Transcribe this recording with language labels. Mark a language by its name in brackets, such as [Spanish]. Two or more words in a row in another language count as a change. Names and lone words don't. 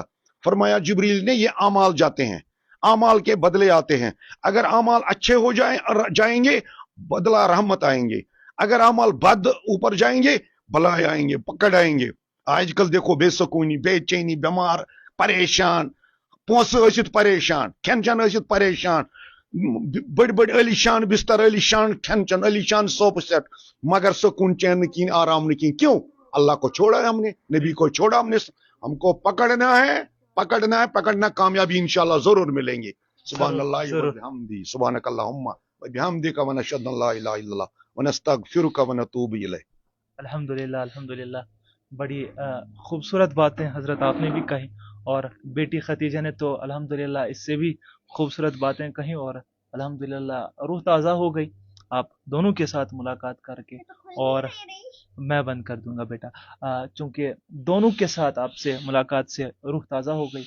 [Urdu] فرمایا جبریل نے، یہ اعمال جاتے ہیں، اعمال کے بدلے آتے ہیں. اگر اعمال اچھے ہو جائیں گے، بدلہ رحمت آئیں گے، اگر اعمال بد اوپر جائیں گے، بلائیں آئیں گے، پکڑ آئیں گے. آج کل دیکھو بےسکونی، بےچینی، بیمار، پریشان, پوس پریشان، کھین چن پریشان، بڑ بڑ عالیشان بستر، عالیشان کھین چن، عالیشان سوپ سیٹ، مگر سکون چین کی، آرام نہیں۔ کیوں? اللہ کو چھوڑا ہے ہم نے، نبی کو چھوڑا ہم نے۔ ہم کو پکڑنا ہے، پکڑنا ہے، پکڑنا، کامیابی ان شاء اللہ ضرور ملیں گے. [Arabic] سبحان الله وبحمده، سبحانك اللهم وبحمدك ونشهد أن لا إله إلا الله ونستغفرك ونتوب إليك. الحمد لله الحمد لله, [Urdu] بڑی خوبصورت باتیں حضرت آپ نے بھی کہی، اور بیٹی خدیجہ نے تو الحمدللہ اس سے بھی خوبصورت باتیں کہی، اور الحمدللہ روح تازہ ہو گئی آپ دونوں کے ساتھ ملاقات کر کے. اور میں بند کر دوں گا بیٹا، چونکہ دونوں کے ساتھ آپ سے ملاقات سے روح تازہ ہو گئی.